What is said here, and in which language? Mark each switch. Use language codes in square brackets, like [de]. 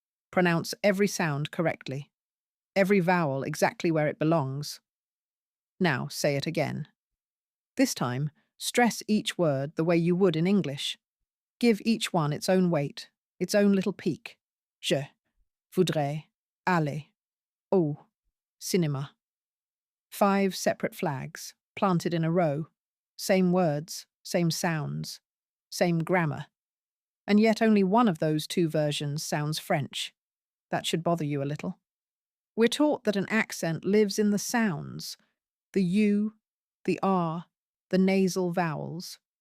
[en] Pronounce every sound correctly. Every vowel exactly where it belongs. Now say it again. This time, stress each word the way you would in English. Give each one its own weight, its own little peak. [fr] Je voudrais aller au cinéma. [en] 5 separate flags, planted in a row. Same words, same sounds, same grammar. And yet only one of those 2 versions sounds French. That should bother you a little. We're taught that an accent lives in the sounds, the U, the R, the nasal vowels.